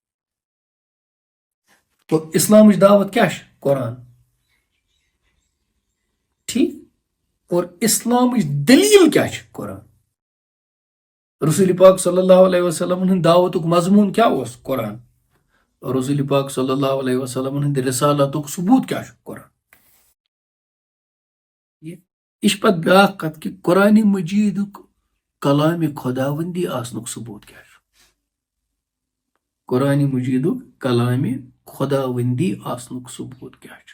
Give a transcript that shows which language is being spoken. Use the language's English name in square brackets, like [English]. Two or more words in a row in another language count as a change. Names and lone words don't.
[Kashmiri] تو اسلامٕچ دعوت کیٛاہ چھِ قرآن ٹھیک اور اسلامٕچ دلیٖل کیٛاہ چھِ قرآن رسول پاک [Arabic] صلی اللہ علیہ وسلم [Kashmiri] ہٕنٛدِ دعوتُک مضموٗن کیٛاہ اوس قرآن رسول پاک [Arabic] صلی اللہ علیہ وسلم [Kashmiri] ہٕنٛدِ رسالتُک ثبوٗت کیٛاہ چھُ قرآن یہ چھِ پتہٕ بیٛاکھ کتھ کہِ قرآن مجیٖدُک کلامِ خۄداوندی آسنُک ثبوٗت کیٛاہ چھُ قرآن مجیٖدُک کلامِ خۄداوندی آسنُک ثبوٗت کیٛاہ چھُ